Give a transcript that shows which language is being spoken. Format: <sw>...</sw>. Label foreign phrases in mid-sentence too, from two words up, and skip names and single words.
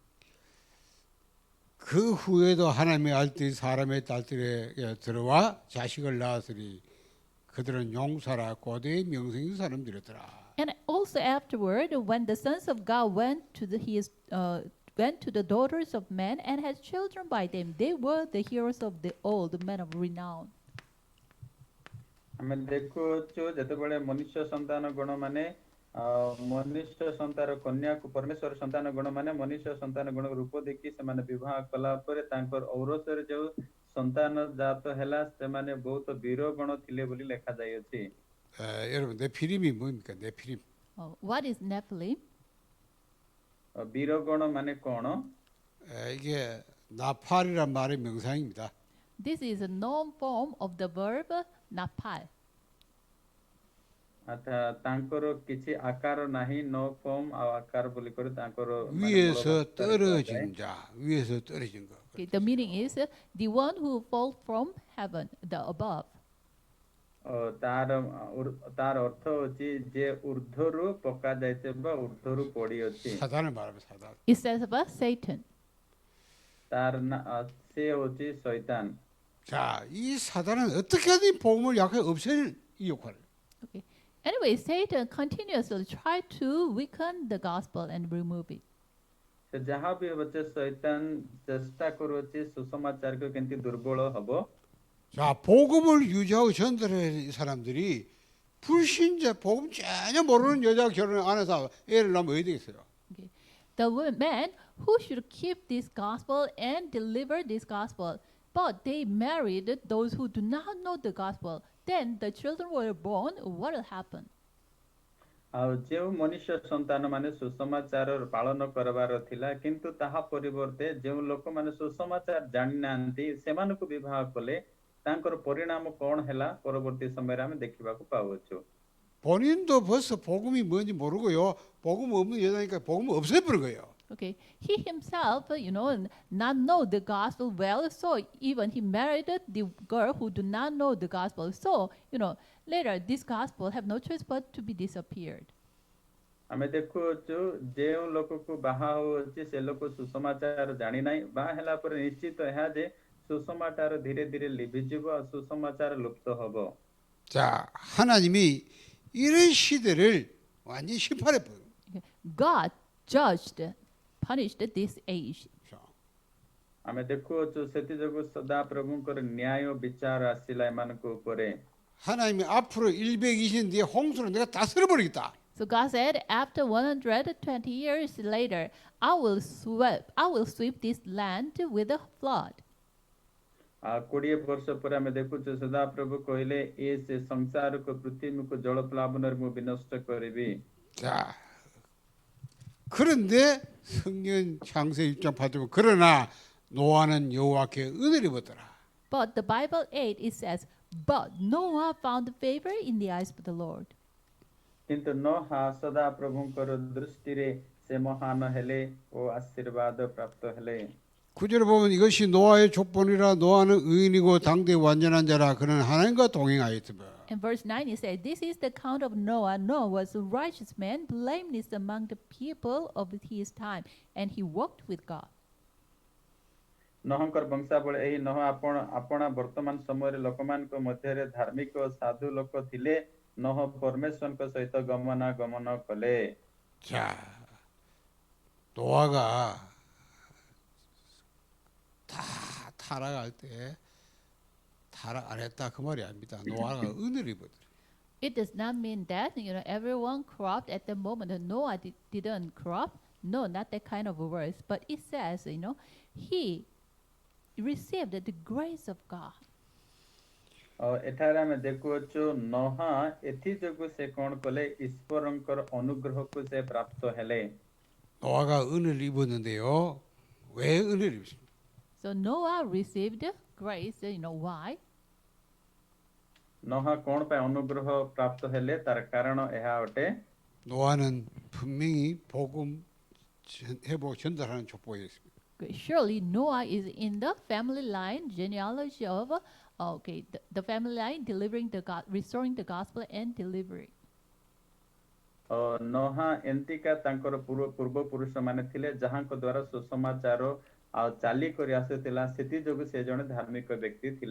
<ko>그 후에도 하나님의 아들들이 사람의 딸들에 들어와 자식을 낳았으니 그들은 용사라 고대의 명성 있는 사람들이었더라.</ko> <en>And also afterward, when the sons of God went to the daughters of men and had children by them, they were the heroes of the old, men of renown.</en> <or>ଆମେ ଦେଖୁଛୁ ଯେତେବେଳେ ମନୁଷ୍ୟ ସନ୍ତାନ ଗଣ ମାନେ ମନୁଷ୍ୟ ସନ୍ତାନ କନ୍ୟାକୁ ପରମେଶ୍ୱର ସନ୍ତାନ ଗଣ ମାନେ ମନୁଷ୍ୟ ସନ୍ତାନ ଗଣ ରୂପ ଦେଖି ସେମାନେ ବିବାହ କଲା ପରେ ତାଙ୍କର ଔରସରେ ଯୋଉ ସନ୍ତାନ ଜାତ ହେଲା ସେମାନେ ବହୁତ ବୀର ଗଣ ଥିଲେ ବୋଲି ଲେଖାଯାଇଅଛି।</or> <ko>여러분 네피림이 뭡니까? 네피림.</ko> <en>What is Nephilim?</en> <or>ବୀର ଗଣ ମାନେ କଣ?</or> <ko>이게 나팔이란 말의 명상입니다.</ko> <en>This is a known form of the verb napal.</en> <or>ତାଙ୍କର କିଛି ଆକାର ନାହିଁ ନ ଫର୍ମ ଆଉ ଆକାର ବୋଲି କରି ତାଙ୍କର</or> <ko>위에서 떨어진 자, 위에서 떨어진 거.</ko> <en>Okay, the meaning is the one who falls from heaven, the above.</en> <or>ତାର ଅର୍ଥ ହେଉଛି ଯେ ଉର୍ଦ୍ଧ୍ୱରୁ ପକା ଯାଇଥିବା ବା ଉର୍ଦ୍ଧ୍ୱରୁ ପଡ଼ିଅଛି।</or> <ko>사단을 말하면 사단.</ko> <en>It says about Satan.</en> <or>ସେ ହେଉଛି ଶୈତାନ।</or> <ko>자, 이 사단은 어떻게든 복음을 약해 없애는 이 역할을.</ko> <en>Okay. Anyway, Satan continuously tried to weaken the gospel and remove it.</en> <or>ସେ ଯାହା ବି ହେଉଛି ଶୈତାନ ଚେଷ୍ଟା କରୁଅଛି ସୁସମାଚାରକୁ କେମିତି ଦୁର୍ବଳ ହବ।</or> <ko>자, 복음을 유지하고 전달하는 사람들이 불신자 복음 전혀 모르는 여자가 결혼 안 해서 애를 낳으면 어디 되겠어요?</ko> <en>Okay. The man who should keep this gospel and deliver this gospel, but they married those who do not know the gospel. Then the children were born. What will happen?</en> <or>ଆଉ ଯେଉଁ ମନୁଷ୍ୟ ସନ୍ତାନ ମାନେ ସୁସମାଚାର ପାଳନ କରିବାର ଥିଲା କିନ୍ତୁ ତାହା ପରିବର୍ତ୍ତେ ଯେଉଁ ଲୋକମାନେ ସୁସମାଚାର ଜାଣିନାହାନ୍ତି ସେମାନଙ୍କୁ ବିବାହ କଲେ ତାଙ୍କର ପରିଣାମ କଣ ହେଲା ପରବର୍ତ୍ତୀ ସମୟରେ ଆମେ ଦେଖିବାକୁ ପାଉଛୁ।</or> <ko>본인도 벌써 복음이 뭔지 모르고요. 복음 없는 여자니까 복음 없애버린 거예요.</ko> <en>Okay, he himself, not know the gospel well, so even he married the girl who do not know the gospel. So, later this gospel have no choice but to be disappeared.</en> <or>ଆମେ ଦେଖୁଛୁ ଯେଉଁ ଲୋକକୁ ବାହା ହେଉଛି ସେ ଲୋକ ସୁସମାଚାର ଜାଣି ନାହିଁ ବାହା ହେଲା ପରେ ନିଶ୍ଚିତ ଏହା ଯେ ସୁସମାଚାର ଧୀରେ ଧୀରେ ଲିଭିଯିବ ଆଉ ସୁସମାଚାର ଲୁପ୍ତ ହବ।</or> <ko>자, 하나님이 이런 시대를 완전히 심판해 버려요.</ko> <en>Okay. God judged, punished this age.</en> <or>ଆମେ ଦେଖୁଛୁ ସେଥିଯୋଗୁଁ ସଦା ପ୍ରଭୁଙ୍କର ନ୍ୟାୟ ବିଚାର ଆସିଲା ଏମାନଙ୍କ ଉପରେ।</or> <ko>하나님이 앞으로 120년 뒤에 홍수로 내가 다 쓸어버리겠다.</ko> <en>So God said, after 120 years later, I will sweep this land with a flood.</en> <or>20 ବର୍ଷ ପରେ ଆମେ ଦେଖୁଛୁ ସଦା ପ୍ରଭୁ କହିଲେ ଏ ସେ ସଂସାରକୁ ପୃଥିବୀକୁ ଜଳପ୍ଲାବନରେ ମୁଁ ବିନଷ୍ଟ କରିବି।</or> <ko>자, 그런데 성경 창세기 1장 8절 그러나 노아는 여호와께 은혜를 입었더라.</ko> <en>But the Bible 8, it says, but Noah found favor in the eyes of the Lord.</en> <or>କିନ୍ତୁ ନୋହା ସଦା ପ୍ରଭୁଙ୍କର ଦୃଷ୍ଟିରେ ସେ ମହାନ ହେଲେ ଓ ଆଶୀର୍ବାଦ ପ୍ରାପ୍ତ ହେଲେ।</or> <ko>9절에 보면 이것이 노아의 족본이라 노아는 의인이고 당대의 완전한 자라 그는 하나님과 동행하였으며.</ko> <en>In verse 9 it says, this is the account of Noah. Noah was a righteous man, blameless among the people of his time, and he walked with God.</en> <or>ନୋହଙ୍କର ବଂଶାବଳୀ ଏହି ନୋହ ଆପଣା ବର୍ତ୍ତମାନ ସମୟରେ ଲୋକମାନଙ୍କ ମଧ୍ୟରେ ଧାର୍ମିକ ଓ ସାଧୁ ଲୋକ ଥିଲେ। ନୋହ ପରମେଶ୍ୱରଙ୍କ ସହିତ ଗମନାଗମନ କଲେ।</or> <ko>자, 노아가 다 타락할 때 타락 안 했다 그 말이 아닙니다. 노아가 은혜를 입었더라.</ko> <en>It does not mean that everyone corrupt at the moment. Noah didn't corrupt. No, not that kind of a verse. But it says, he received the grace of God.</en> <or>ଏଠାରେ ଆମେ ଦେଖୁଅଛୁ ନୋହା ଏଥିଯୋଗୁଁ ସେ କଣ କଲେ ଈଶ୍ୱରଙ୍କର ଅନୁଗ୍ରହକୁ ସେ ପ୍ରାପ୍ତ ହେଲେ।</or> <ko>노아가 은혜를 입었는데요. 왜 은혜를 입었습니까?</ko> <en>So Noah received grace. Why?</en> <or>ନୋହା କଣ ପାଇଁ ଅନୁଗ୍ରହ ପ୍ରାପ୍ତ ହେଲେ ତାର କାରଣ ଏହା ଅଟେ।</or> <ko>노아는 분명히 복음 회복 전달하는 족보였습니다.</ko> <en>Surely Noah is in the family line genealogy of the family line delivering restoring the gospel and delivering.</en> <or>ନୋହା ଏନ୍ତିକା ତାଙ୍କର ପୂର୍ବ ପୁରୁଷ ମାନେ ଥିଲେ ଯାହାଙ୍କ ଦ୍ୱାରା ସୁସମାଚାର ଆଉ ଚାଲି କରି ଆସୁଥିଲା ସେଥିଯୋଗୁଁ ସେ ଜଣେ ଧାର୍ମିକ ବ୍ୟକ୍ତି ଥିଲେ।</or>